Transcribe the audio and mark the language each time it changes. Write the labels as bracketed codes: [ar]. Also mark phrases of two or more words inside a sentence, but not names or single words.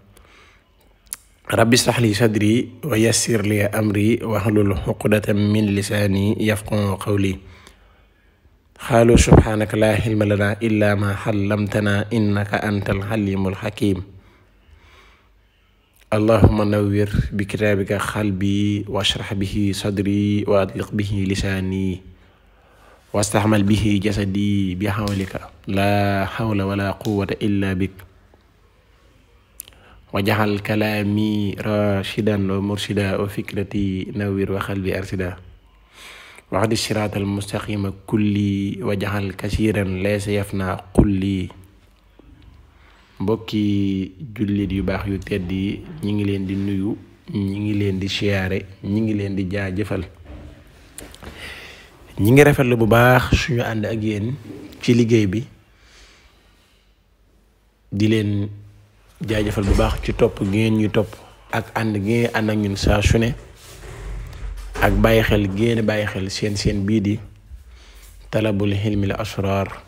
[ar] رب اشرح لي صدري ويسر لي أمري واحلل عقدة من لساني يفقهوا قولي قالوا سبحانك لا علم لنا إلا ما علمتنا إنك أنت العليم الحكيم اللهم نور بكتابك قلبي واشرح به صدري وأطلق به لساني واستعمل به جسدي بحولك لا حول ولا قوة إلا بك وجعل كلامي راشدا ومرشدا وفكرتي نور وقلبي أرشدا وعد الصراط المستقيم كلي وجعل كثيرا ليس يفنى كلي [wo] mbokki jullit yu baax yu tedd yi ñi ngi leen di nuyu ñi ngi leen di siyaare ñi ngi leen di jaajëfal ñi ngi rafetlu bu baax suñu ànd ak yéen ci liggéey bi di leen jaajëfal bu baax ci topp gi ngeen ñu topp ak ànd gi ngeen ànd ak ñun saa su ne ak bàyyi xel génn bàyyi xel seen bii di [ar] طلب علم الأسرار